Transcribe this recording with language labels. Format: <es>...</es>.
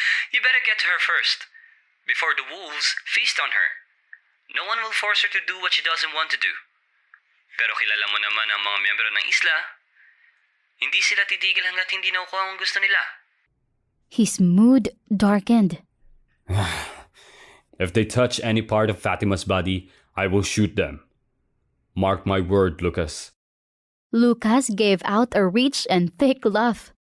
<en>You better get to her first, before the wolves feast on her. No one will force her to do what she doesn't want to do.</en> <tl>Pero kilala mo naman ang mga miyembro ng isla. Hindi sila titigil hanggat hindi nakukuha ang gusto nila.</tl> <en>His mood darkened. If they touch any part of Fatima's body, I will shoot them. Mark my word, Lucas. Lucas gave out a rich and thick laugh.</en>